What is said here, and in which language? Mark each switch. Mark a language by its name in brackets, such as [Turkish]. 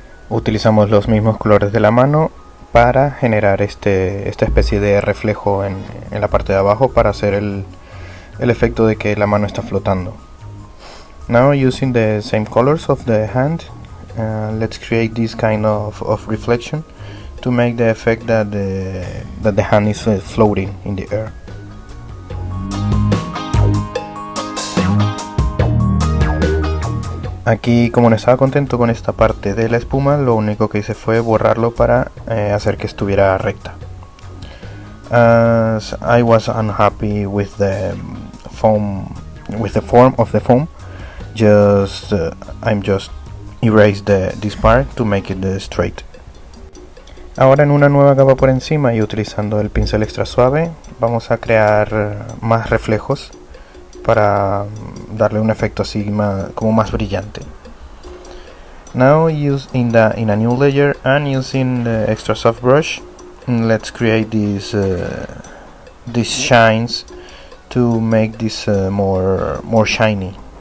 [Spanish] Utilizamos los mismos colores de la mano para generar esta especie de reflejo en la parte de abajo para hacer el efecto de que la mano está flotando. [English] Now using the same colors of the hand, let's create this kind of reflection to make the effect that the hand is floating in the air. [Spanish] Aquí, como no estaba contento con esta parte de la espuma, lo único que hice fue borrarlo para hacer que estuviera recta. [English] As I was unhappy with the form of the foam, I'm just erase this part to make it straight. [Spanish] Ahora en una nueva capa por encima y utilizando el pincel extra suave vamos a crear más reflejos para darle un efecto así como más brillante. [English] Now in a new layer and using the extra soft brush, let's create these shines to make this more shiny.